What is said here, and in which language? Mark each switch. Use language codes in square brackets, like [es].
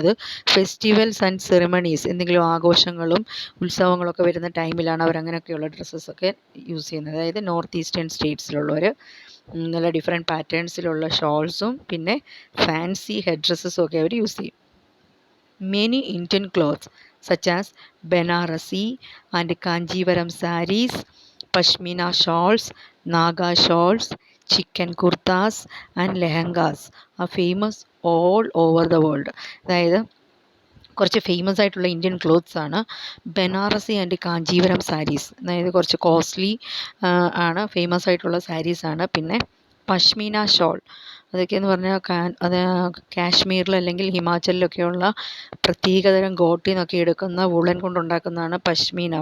[ml] അത് [en] festivals and ceremonies, [ml] എന്തെങ്കിലും ആഘോഷങ്ങളും ഉത്സവങ്ങളൊക്കെ വരുന്ന ടൈമിലാണ് അവർ അങ്ങനെയൊക്കെയുള്ള ഡ്രസ്സസൊക്കെ യൂസ് ചെയ്യുന്നത്. അതായത് നോർത്ത് ഈസ്റ്റേൺ സ്റ്റേറ്റ്സിലുള്ളവർ നല്ല ഡിഫറെൻറ്റ് പാറ്റേൺസിലുള്ള ഷോൾസും പിന്നെ ഫാൻസി ഹെഡ് ഡ്രസ്സസും ഒക്കെ അവർ യൂസ് ചെയ്യും. [en] Many Indian clothes such as Banarasi and Kanjivaram sarees, Pashmina shawls, Naga shawls, chicken kurtas and lehengas are famous all over the world. [ml] അതായത് കുറച്ച് ഫേമസ് ആയിട്ടുള്ള Indian clothes ആണ് Banarasi and Kanchivaram saris. അതായത് കുറച്ച് costly ആണ്, famous ആയിട്ടുള്ള സാരീസാണ്. പിന്നെ പഷ്മീന ഷോൾ, അതൊക്കെയെന്ന് പറഞ്ഞാൽ അത് കാശ്മീരിൽ അല്ലെങ്കിൽ ഹിമാചലിലൊക്കെയുള്ള പ്രത്യേകതരം ഗോട്ടിൽ നിന്നൊക്കെ എടുക്കുന്ന വുളൻ കൊണ്ടുണ്ടാക്കുന്നതാണ് പഷ്മീന.